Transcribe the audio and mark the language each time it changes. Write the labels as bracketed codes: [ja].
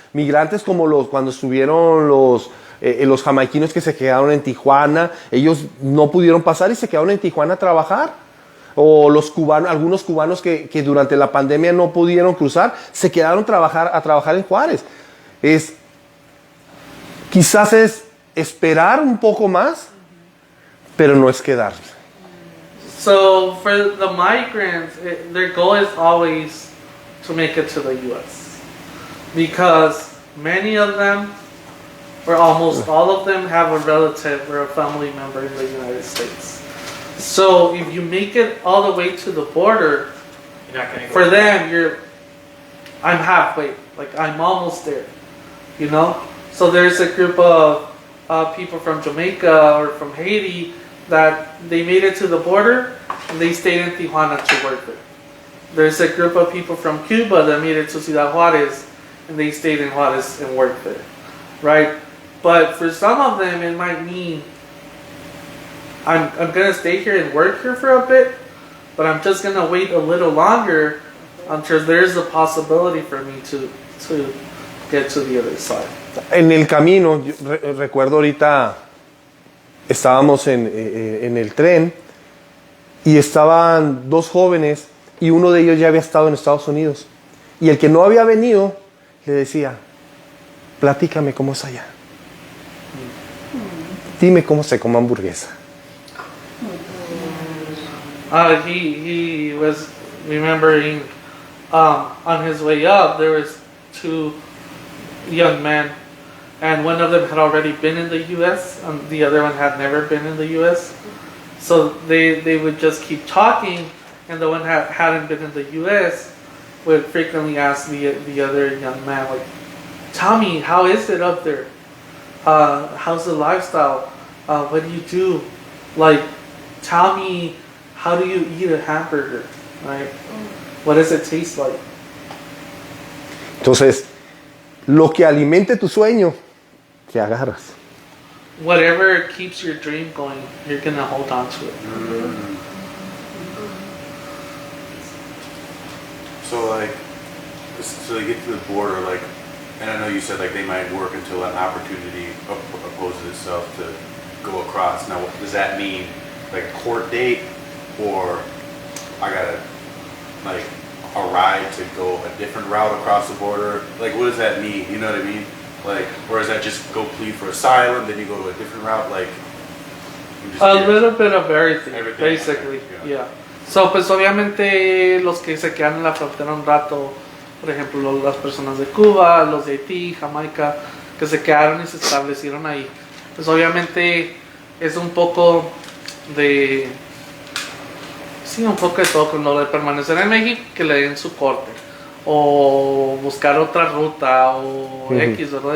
[es] Migrantes como cuando estuvieron los jamaiquinos que se quedaron en Tijuana, ellos no pudieron pasar y se quedaron en Tijuana a trabajar. O los cubanos, algunos cubanos que durante la pandemia no pudieron cruzar, se quedaron a trabajar en Juárez. Quizás es esperar un poco más, pero no es quedarse. [en] so for the migrants, their goal is always to make it to the U.S. because many of them, or almost all of them, have a relative or a family member in the United States. So if you make it all the way to the border, You're not going to go for back. them, I'm halfway, like I'm almost there, you know? So there's a group of people from Jamaica or from Haiti that they made it to the border and they stayed in Tijuana to work there. There's a group of people from Cuba that made it to Ciudad Juárez and they stayed in Juárez and worked there, right? But for some of them, it might mean I'm gonna stay here and work here for a bit, but I'm just gonna wait a little longer until there's a possibility for me to get to the other side. [es] En el camino, yo recuerdo ahorita, estábamos en el tren y estaban dos jóvenes y uno de ellos ya había estado en Estados Unidos. Y el que no había venido le decía, platícame cómo es allá. Dime cómo se come hamburguesa. [en] He was remembering on his way up there was two young men, and one of them had already been in the U.S. and the other one had never been in the U.S. So they would just keep talking, and the one hadn't been in the U.S. would frequently ask the other young man, like, tell me, how is it up there? How's the lifestyle? What do you do? Like, tell me, how do you eat a hamburger? Right? What does it taste like? [es] Entonces, lo que alimente tu sueño, te agarras. [en] Whatever keeps your dream going, you're gonna hold on to it. So like, so they get to the border, like, and I know you said like they might work until an opportunity opposes itself to go across. Now, does that mean like a court date, or I gotta like a ride to go a different route across the border? Like, what does that mean? You know what I mean? Like, or is that just go plead for asylum, then you go to a different route? Like, a little bit of everything basically. Yeah. [es] So, pues obviamente los que se quedan en la frontera un rato, por ejemplo, las personas de Cuba, los de Haití, Jamaica, que se quedaron y se establecieron ahí. Pues obviamente es un poco de... Sí, un poco de todo, con lo de permanecer en México, que le den su corte, o buscar otra ruta, o X, ¿verdad?